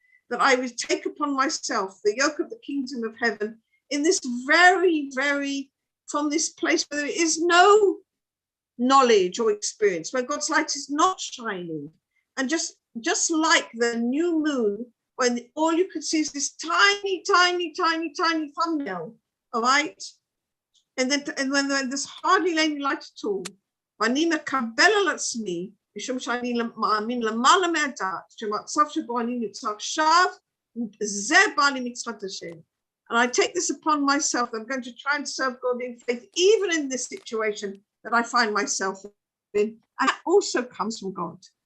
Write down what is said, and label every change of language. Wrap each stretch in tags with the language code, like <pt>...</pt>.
<en>That I would take upon myself the yoke of the kingdom of heaven in this very, very, from this place where there is no knowledge or experience, where God's light is not shining. And just like the new moon, when all you could see is this tiny, tiny, tiny, tiny thumbnail, all right? And when there's hardly any light at all,</en> <he>ואני מקבל על עצמי, משום שאני מאמין למעלה מהדעת, שמצב שבו אני נמצא עכשיו, זה בא לי מצוות השם.</he> <en>And I take this upon myself. I'm going to try and serve God in faith, even in this situation that I find myself in. And that also comes from God.</en>